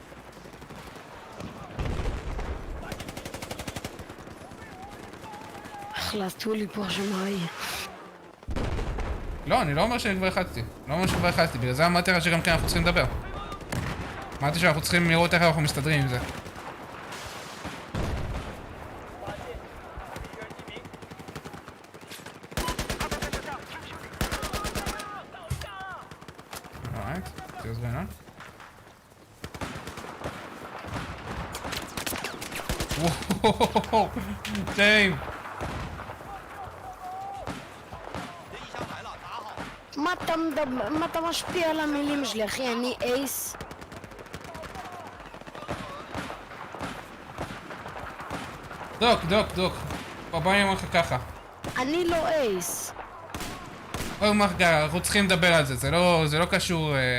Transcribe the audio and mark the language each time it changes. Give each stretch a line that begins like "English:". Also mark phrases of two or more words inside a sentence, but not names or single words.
Hebrew: החלטו לי פה שמראי. לא, אני לא אומר שאני כבר החלטתי. לא אומר שכבר החלטתי, בגלל זה אמרתי לך שגם כן אנחנו צריכים לדבר. אמרתי שאנחנו צריכים לראות איך אנחנו מסתדרים עם זה.
English: Alright, see what's going on. Whoa, damn.
Chinese: 这一箱来了，打好。
Hebrew: מה אתה משפיע על המילים שלי, אחי? אני אייס. דוק. בוא אני אומר לך ככה. אני לא אייס. בוא אומר לך ככה, אנחנו צריכים לדבר על זה, זה לא קשור...